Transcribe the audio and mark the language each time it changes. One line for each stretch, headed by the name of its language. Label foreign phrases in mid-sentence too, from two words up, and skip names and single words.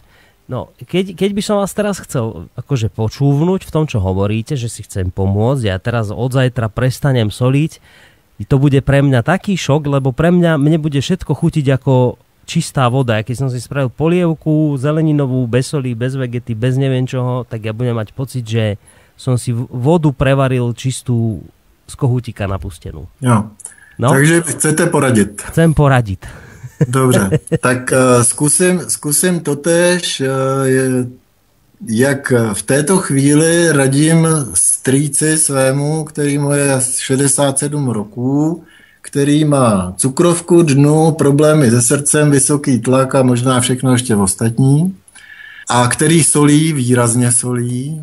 Slovak: No, keď by som vás teraz chcel akože počúvnuť v tom, čo hovoríte, že si chcem pomôcť, ja teraz od zajtra prestanem soliť, to bude pre mňa taký šok, lebo mne bude všetko chutiť ako čistá voda. Keď som si spravil polievku zeleninovú, bez soli, bez vegety, bez neviem čoho, tak ja budem mať pocit, že som si vodu prevaril čistú z kohútika napustenú. Jo. No? Takže chcete poradiť? Chcem poradiť.
Czech: Dobře, tak zkusím totéž, jak v této chvíli radím strýci svému, který mu je 67 roků, který má cukrovku, dnu, problémy se srdcem, vysoký tlak a možná všechno ještě ostatní, a který solí, výrazně solí.